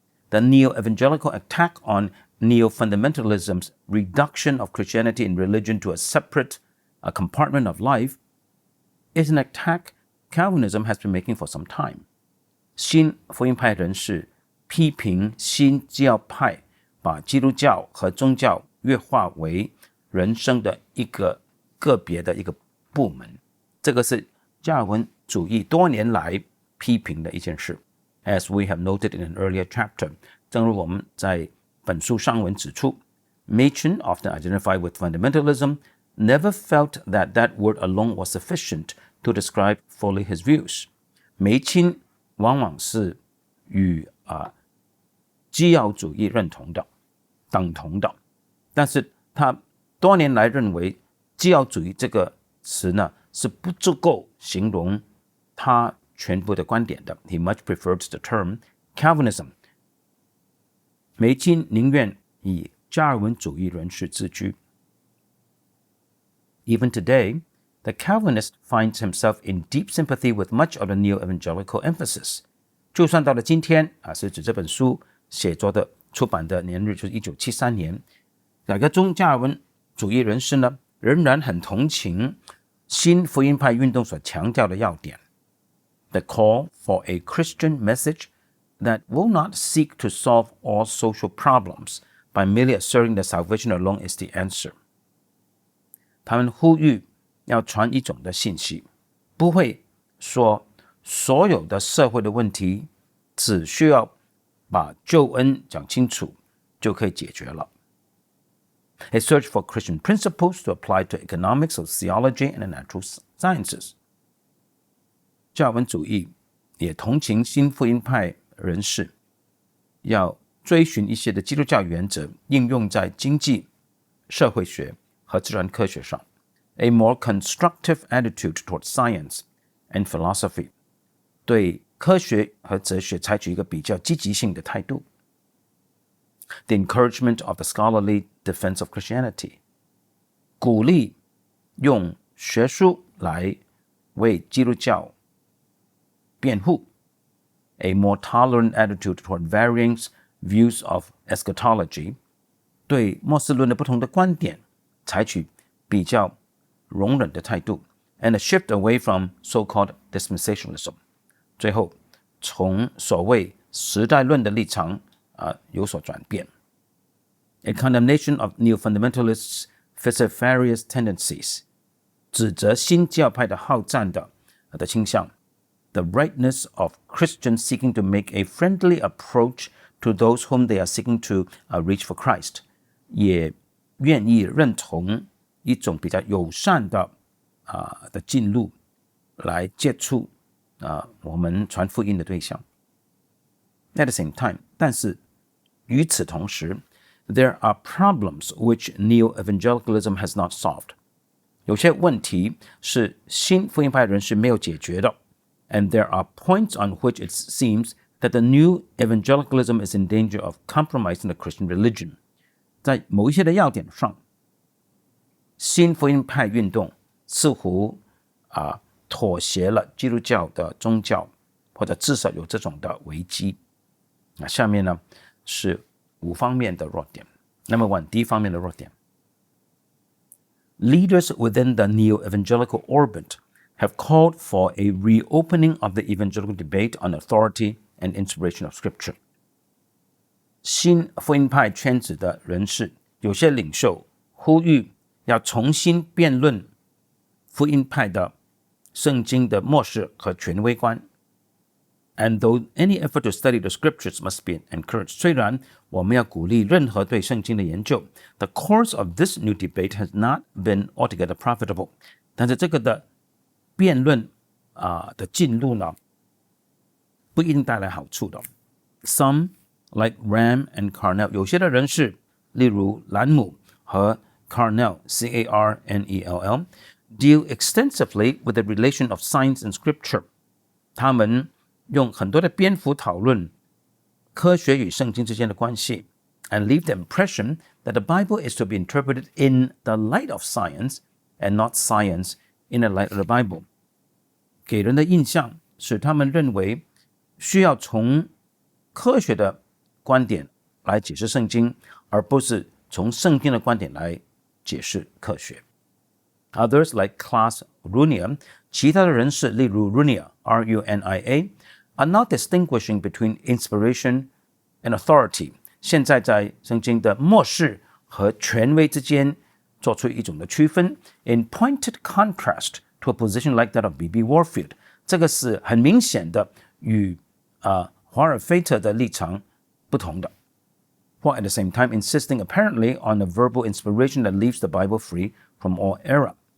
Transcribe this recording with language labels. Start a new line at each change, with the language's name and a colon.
English: The neo-evangelical attack on neo-fundamentalism's reduction of Christianity and religion to a separate compartment of life is an attack Calvinism has been making for some time.
Chinese: 新福音派人士批评新教派把基督教和宗教越化为人生的一个个别的一个部门，这个是加尔文主义多年来批评的一件事。
English: As we have noted in an earlier chapter,
Chinese: 正如我们在本书上文指出
English: Machen, often identified with fundamentalism, never felt that that word alone was sufficient to describe fully his views.
Chinese: 梅钦往往是与基要主义认同的等同的，但是他多年来认为基要主义这个词呢是不足够形容他全部的观点的。
English: He much prefers the term Calvinism.
Chinese: 梅钦宁愿以加尔文主义人士自居。
English: Even today, the Calvinist finds himself in deep sympathy with much of the neo-evangelical emphasis.
Chinese: 就算到了今天是指这本书写作的出版的年日就是1973年，改革宗加尔文主义人士呢仍然很同情新福音派运动所强调的要点。
English: The call for a Christian message that will not seek to solve all social problems by merely asserting that salvation alone is the answer.
Chinese: 他们呼吁要传一种的信息，不会说所有的社会的问题只需要把救恩讲清楚就可以解决了。
English: A search for Christian principles to apply to economics, sociology, and the natural sciences.
Chinese: 教文主义也同情新福音派人士，要追寻一些的基督教原则，应用在经济、社会学和自然科学上。
English: A more constructive attitude towards science and philosophy，
Chinese: 对科学和哲学采取一个比较积极性的态度。
English: The encouragement of the scholarly defense of Christianity，
Chinese: 鼓励用学术来为基督教辩护。
English: A more tolerant attitude toward varying views of eschatology，
Chinese: 对末世论的不同的观点采取比较容忍的态度。
English: And a shift away from so-called dispensationalism，
Chinese: 最后从所谓时代论的立场有所转变。
English: A condemnation of neo-fundamentalists' falciferous tendencies，
Chinese: 指责新教派的好战的倾向。
English: The rightness of Christians seeking to make a friendly approach to those whom they are seeking to reach for Christ，
Chinese: 也愿意认同一种比较友善的进路来接触我们传福音的对象。
English: At the same time，
Chinese: 但是与此同时
English: there are problems which neo-evangelicalism has not solved，
Chinese: 有些问题是新福音派人士没有解决的。
English: And there are points on which it seems that the new evangelicalism is in danger of compromising the Christian religion。
Chinese: 在某一些的要点上，新福音派运动似乎妥协了基督教的宗教，或者至少有这种的危机。下面呢是5方面的弱点。
English: Number 1，
Chinese: 第一方面的弱点。
English: Leaders within the neo-evangelical orbit have called for a reopening of the evangelical debate on authority and inspiration of Scripture。
Chinese: 新福音派圈子的人士，有些领袖呼吁要重新辩论福音派的圣经的默示和权威观。
English: And though any effort to study the scriptures must be encouraged，
Chinese: 虽然我们要鼓励任何对圣经的研究，
English: the course of this new debate has not been altogether profitable，
Chinese: 但是这个的辩论的进路呢，不一定带来好处的。
English: Some like Ram and Carnell，
Chinese: 有些的人士，例如兰姆和
English: Carnell Carnell deal extensively with the relation of science and scripture。他们用很多的篇幅讨论科学与圣经之间的关系 and leave the impression that the Bible is to be interpreted in the light of science and not science in the light of the Bible。
Chinese: 给人的印象使他们认为需要从科学的观点来解释圣经，而不是从圣经的观点来解释科学。
English: Others like Klaas Runia，
Chinese: 其他的人士例如
English: Runia R-U-N-I-A are not distinguishing between inspiration and authority，
Chinese: 现在在圣经的默示和权威之间做出一种的区分
English: in pointed contrast to a position like that of B.B.
Chinese: Warfield， 这个是很明显的与华尔菲特的立场不同的。
English: While at the same time insisting apparently on a verbal inspiration that leaves the Bible free from all error。